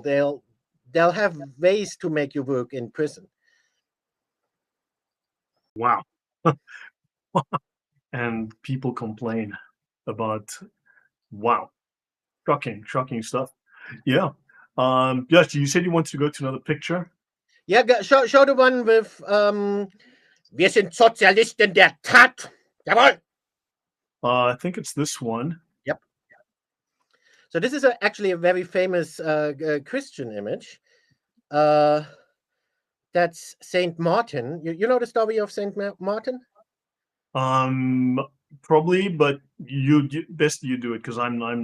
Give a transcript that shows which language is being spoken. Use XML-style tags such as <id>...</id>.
<en>They'll have ways to make you work in prison. Wow. And people complain about, wow, shocking stuff. Yeah. Yes, you said you wanted to go to another picture. Yeah, show the one with</en> <de>wir sind Sozialisten der Tat. Jawohl.</de> <en>I think it's this one. Yep. So this is actually a very famous Christian image. That's Saint Martin. You know the story of Saint Martin? Probably, but you best you do it because I'm not.</en>